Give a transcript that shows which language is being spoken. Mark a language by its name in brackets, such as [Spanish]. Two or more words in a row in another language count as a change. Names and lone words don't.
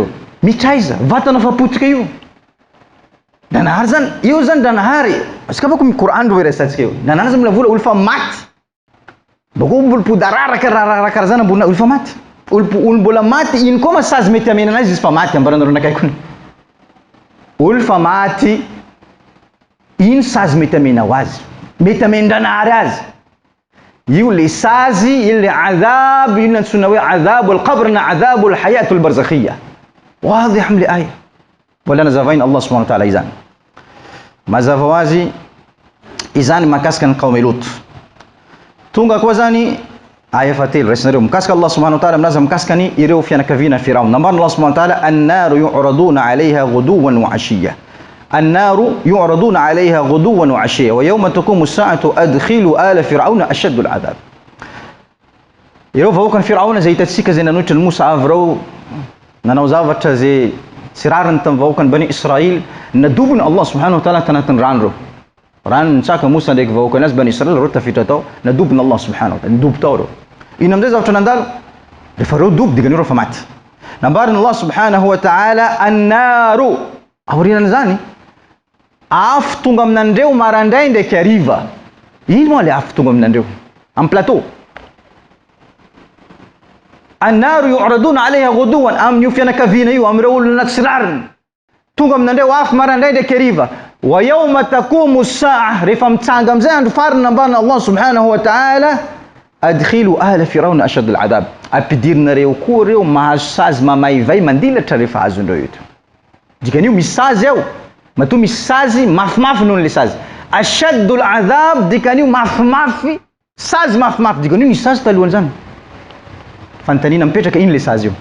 [Malagasy] Mitra iza vatana fa potika io nanahary zany, io zany nanahary asika boko Qur'an ro resatsika io nanahary zany mivola olo fa maty boko olo podararaka raha zany ambony olo fa maty, olo mbola maty ino koa masazy mety amenana azy izy fa maty ambaranareo nakaiky olo fa maty ino sazy mety amena ho azy, mety amendranaary azy. Io le sazy, io le adhab, io nantsona hoe [Arabic] عذاب القبر [Malagasy] na [Arabic] عذاب الحياة البرزخية. [Malagasy] Wadih li aya wala nazavaina [Arabic] الله سبحانه وتعالى [Malagasy] izany mazava ho azy izany makasika ny [Arabic] قوم لوط. [Malagasy] Tonga koa zany aya fatelo raisinareo mikasika [Arabic] الله سبحانه وتعالى [Malagasy] milaza mikasika ny ireo fianakaviana Firaun. [Arabic] Nambarana الله سبحانه وتعالى النار يعرضون عليها غدوا وعشيا, النار يعرضون عليها غدوا وعشيا ويوم تقوم الساعة أدخلوا آل فرعون أشد العذاب. [Malagasy] Ireo vahoakan'ny Firaona zay hitatsika zay nanohitra ny Musa avreo nanao zavatra zay tsy rariny tamin'ny vahoakan'ny Bani Israil, nadobony [Arabic] الله سبحانه وتعالى [Malagasy] tanatin'ny rano reo. Rano nitsaka Musa ndraiky vahoakany azy Bani Israil reo tafiditra tao, nadobony [Arabic] الله سبحانه وتعالى, [Malagasy] nidobo tao reo. Ino amizay zavatra nandalo? Rehefa reo dobo dikan'io reo fa maty. Nambariny [Arabic] الله سبحانه وتعالى النار, [Malagasy] aorianany zany afo tonga aminandreo marandray ndraiky hariva. Ino moa le afo tonga aminandreo? Amin'ny plateau. [Arabic] النار يعرضون عليها غدوا, [Malagasy] amin'io fianakaviana io amin'ireo olona tsy rariny tonga aminandreo afo marandray ndraiky hariva. [Arabic] ويوم تقوم الساعة, [Malagasy] rehefa mitsanga amizay andro farany nambarina [Arabic] الله سبحانه وتعالى أدخلوا آل فرعون أشد العذاب, [Malagasy] ampidirinareo koa reo mahazo sazy mamaivay mandilatra rehefa azondreo eto. Dikan'io misy sazy ao matoa misy sazy mafimafy noho le sazy [Arabic] أشد العذاب, [Malagasy] dikan'io mafimafy sazy mafimafy, dikan'io misy sazy talohany zany fantanina mipetraka ino le sazy io.